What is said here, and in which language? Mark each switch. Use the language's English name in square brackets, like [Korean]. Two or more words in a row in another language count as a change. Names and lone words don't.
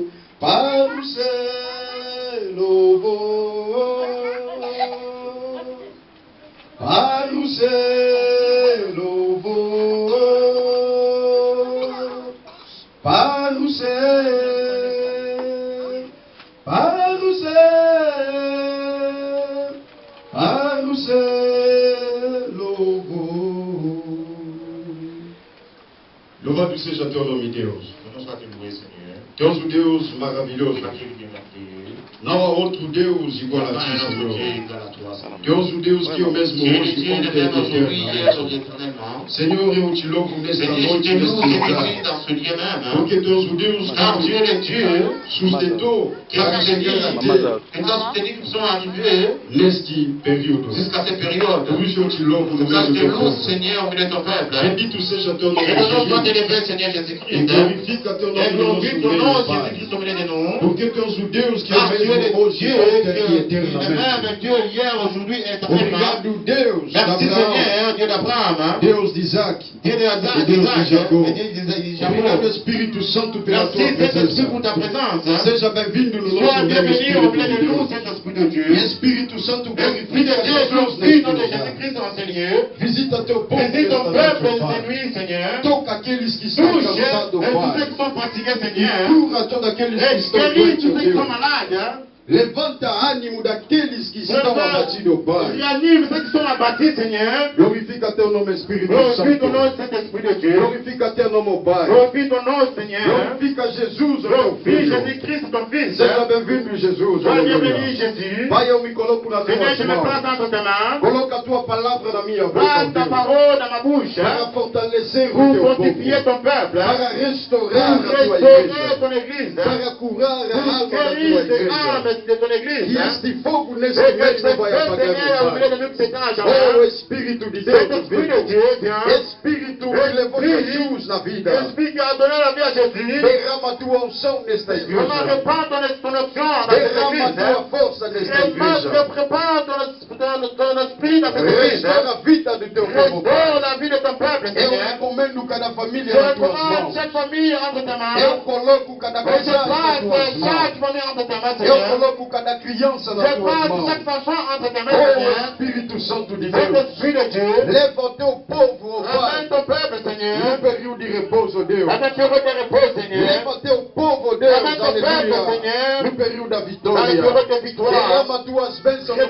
[Portuguese] Para o céu louvor, para o céu louvor, para o céu. Para o céu, louvor. Louvado seja teu nome, Deus. [French] Que nous sois loués, Seigneur. [Portuguese] Tu és o Deus maravilhoso. [French] Dieu Dieu merveilleux. [Portuguese] Não há outro Deus igual a [French] Pas [Portuguese] ti, [French] un autre Dieu [Portuguese] Senhor. [French] égal à toi, Seigneur. [Portuguese] Tu és o Deus que é o mesmo [French] Tu es le [Portuguese] hoje, [French] Dieu de [Portuguese] ontem e [French] même aujourd'hui, hier, [Portuguese] eternamente. [French] éternellement. [Portuguese] Senhor, eu te louvo nesta [French] Seigneur, [Portuguese] noite, [French] je te [Portuguese] neste [French] loue ici [Portuguese] lugar. [French] dans ce lieu même. [Portuguese] Porque tu és o Deus [French] Car Dieu est Dieu [Portuguese] que sustentou [French] qui a [Portuguese] a [French] soutenu, [Portuguese] chegar [French] qui a soutenu qui sont arrivés [Portuguese] neste período. [French] jusqu'à cette période. [Portuguese] Por isso eu te louvo no [French] Pour ça, [Portuguese] meio [French] je [Portuguese] do [French] te [Portuguese] teu [French] loue, [Portuguese] povo. [French] Seigneur, au milieu de ton peuple. [Portuguese] Bendito seja teu nome, [French] Et le nom soit [Portuguese] Jesus. [French] élevé, Seigneur [Portuguese] E [French] Jésus-Christ. [Portuguese] glorifica teu [French] Et [Portuguese] nome no nosso [French] glorifie ton nom, [Portuguese] meio, Pai. [French] Jésus-Christ, au milieu de nous. [Portuguese] Porque tu és o Deus que é [French] Car [Portuguese] o [French] tu es [Portuguese] mesmo [French] le [Portuguese] hoje, [French] Dieu [Portuguese] ontem e [French] qui est le [Portuguese] eternamente. [French] même Dieu hier, aujourd'hui et éternellement. [Portuguese] Obrigado, Deus [French] Merci [Portuguese] d'Abraão, [French] Seigneur, Dieu d'Abraham, [Portuguese] Deus de Isaac, [French] Dieu d'Isaac, Et Dieu de Jacob. et Dieu de [Portuguese] obrigado, [French] Jacob. [Portuguese] Espírito Santo, pela [French] Merci [Portuguese] tua [French] Saint-Esprit [Portuguese] presença. [French] pour ta présence. [Portuguese] Seja bem-vindo no [French] Sois [Portuguese] nosso meio, [French] bienvenu [Portuguese] Espírito [French] au milieu [Portuguese] de [French] de nous, [Portuguese] Deus. [French] Saint-Esprit de Dieu. [Portuguese] E Espírito Santo, [French] Esprit [Portuguese] glorifica [French] de Dieu, [Portuguese] Jesus [French] glorifie [Portuguese] neste [French] notre [Portuguese] lugar. [French] Jésus-Christ dans ces lieux. [Portuguese] Visita teu povo [French] Visite ton [Portuguese] nesta [French] peuple [Portuguese] noite, [French] ces [Portuguese] Pai. [French] nuits, Seigneur. [Portuguese] Toca aqueles que estão [French] Touche [Portuguese] cansados, [French] tous ceux [Portuguese] Pai. [French] qui sont fatigués, Seigneur. [Portuguese] Cura todos aqueles que [French] Et [Portuguese] estão [French] guéris [Portuguese] doentes, [French] tous ceux qui sont [Portuguese] Deus. [French] malades. [Portuguese] Levanta ânimo daqueles que estão abatidos, Pai. [French] Réanime ceux qui sont abattus, Seigneur. [Portuguese] Glorifica teu nome, Espírito [French] Glorifie ton [Portuguese] Santo. [French] nom, Saint-Esprit de Dieu. [Portuguese] Glorifica teu nome, Pai. [French] Glorifie ton nom, Seigneur. [Portuguese] Glorifica Jesus, o teu [French] Glorifie [Portuguese] filho. [French] Jésus-Christ, ton Fils. [Portuguese] Seja bem-vindo, Jesus. [French] Sois bienvenu, [Portuguese] Aleluia. [French] Jésus. [Portuguese] Pai, eu me coloco nas [French] Seigneur, [Portuguese] tuas [French] je me [Portuguese] mãos. [French] place entre tes mains. [Portuguese] Coloca a tua palavra na minha boca, [French] Place ta [Portuguese] Deus, [French] parole dans ma bouche. [Portuguese] para fortalecer o [French] Pour [Portuguese] teu [French] fortifier [Portuguese] povo, [French] ton peuple. [Portuguese] para restaurar [French] Pour [Portuguese] a tua [French] restaurer [Portuguese] igreja, [French] ton église. [Portuguese] para curar a [French] Pour [Portuguese] alma da tua [French] guérir les [Portuguese] igreja. [French] âmes de ton église. [Portuguese] Que este fogo neste [French] Et que [Portuguese] mês [French] ce [Portuguese] não vai apagar, [French] Seigneur, au [Portuguese] meu [French] milieu [Portuguese] Pai. [French] de nous, c'est un [Portuguese] Oh, Espírito de Deus, [French] Saint-Esprit de Dieu, viens. [Portuguese] Espírito que levou Jesus na vida, [French] L'Esprit qui a donné la vie à Jésus. [Portuguese] derrama a tua unção nesta [French] Comment [Portuguese] igreja, [French] répand ton onction dans cette [Portuguese] derrama a [French] église. [Portuguese] tua força nesta igreja, [French] Prépare ton esprit dans cette église. [Portuguese] restaura a vida do teu povo, Pai. [French] Restaure la vie de ton peuple, [Portuguese] Eu [French] Seigneur. [Portuguese] recomendo cada [French] Je [Portuguese] família nas tuas [French] recommande [Portuguese] mãos. [French] chaque famille entre tes mains. [Portuguese] Eu coloco cada [French] Et je [Portuguese] casal nas [French] place [Portuguese] tuas mãos. [French] chaque famille entre tes mains, [Portuguese] Eu [French] Seigneur. [Portuguese] coloco cada criança nas [French] Je [Portuguese] tuas [French] place [Portuguese] mãos. [French] chaque enfant entre tes mains, [Portuguese] Oh, [French] Seigneur. [Portuguese] Espírito Santo de Deus, [French] Saint-Esprit de Dieu. [Portuguese] leva o teu povo, oh [French] Ramène [Portuguese] Pai, [French] ton peuple, [Portuguese] no [French] Seigneur. [Portuguese] período de repouso, Deus. [French] À ta période de repos, Seigneur. [Portuguese] Leva o teu povo, Deus, [French] Ramène ton peuple, [Portuguese] aleluia, [French] Seigneur. [Portuguese] no período da [French] Dans la [Portuguese] vitória. [French] période de victoire. [Portuguese] Derrama tuas bênçãos no meio